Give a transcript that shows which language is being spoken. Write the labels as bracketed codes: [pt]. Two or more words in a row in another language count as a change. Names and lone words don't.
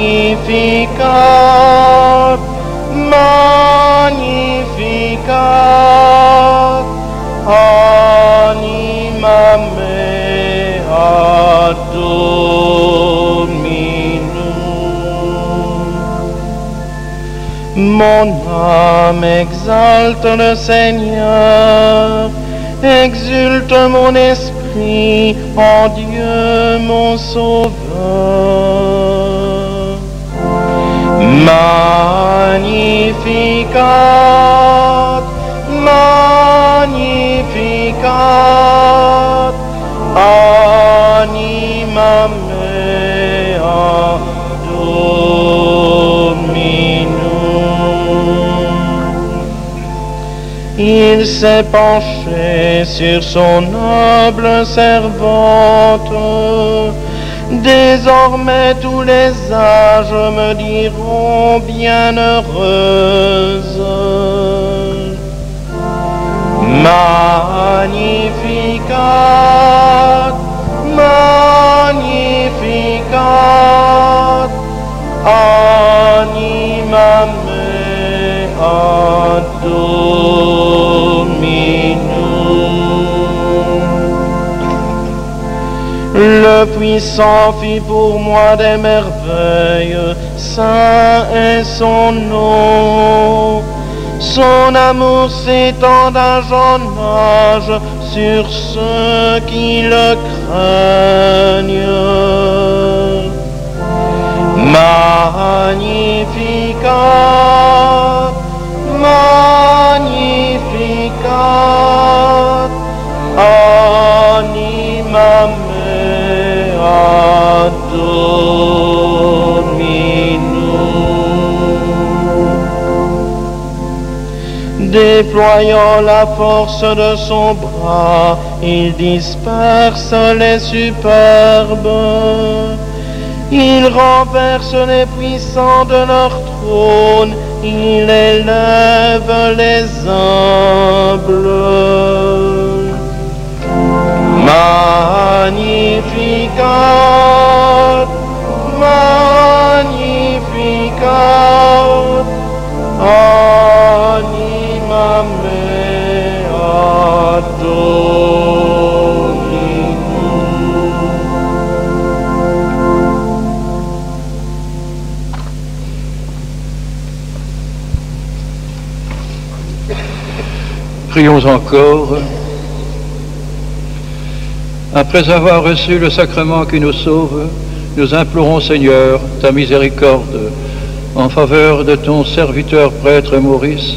[la] Magnificat, Magnificat, anima mea Dominum. [fr] Mon âme exalte le Seigneur, exulte mon esprit en Dieu mon Sauveur. [la] Magnificat, Magnificat, anima mea Dominum. [fr] Il s'est penché sur son noble servante. Désormais tous les âges me diront bienheureuse. [la] Magnificat, Magnificat, anima mea Dominum. [fr] Le puissant fit pour moi des merveilles, saint est son nom. Son amour s'étend d'âge en âge sur ceux qui le craignent. [la] Magnificat, Magnificat, anima mea Dominum. [fr] Déployant la force de son bras, il disperse les superbes. Il renverse les puissants de leur trône, il élève les humbles. [la] Magnificat, Magnificat, anima mea Dominum. [fr] Prions encore. Après avoir reçu le sacrement qui nous sauve, nous implorons, Seigneur, ta miséricorde en faveur de ton serviteur prêtre Maurice.